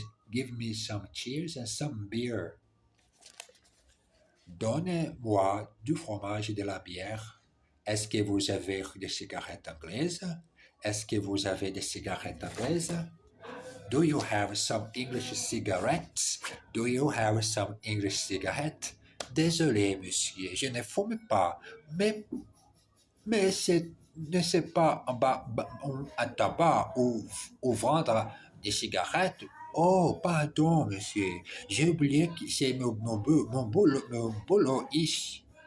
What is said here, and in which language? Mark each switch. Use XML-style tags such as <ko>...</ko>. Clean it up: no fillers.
<en>Give me some cheese and some beer.</en> <fr>Donnez-moi du fromage et de la bière. Est-ce que vous avez des cigarettes anglaises? Est-ce que vous avez des cigarettes anglaises?</fr> <en>Do you have some English cigarettes? Do you have some English cigarettes?</en> <fr>Désolé, monsieur, je ne fume pas, mais ne c'est pas un tabac ou vendre des cigarettes. Oh, pardon, monsieur, j'ai oublié que c'est mon boulot ici.</fr>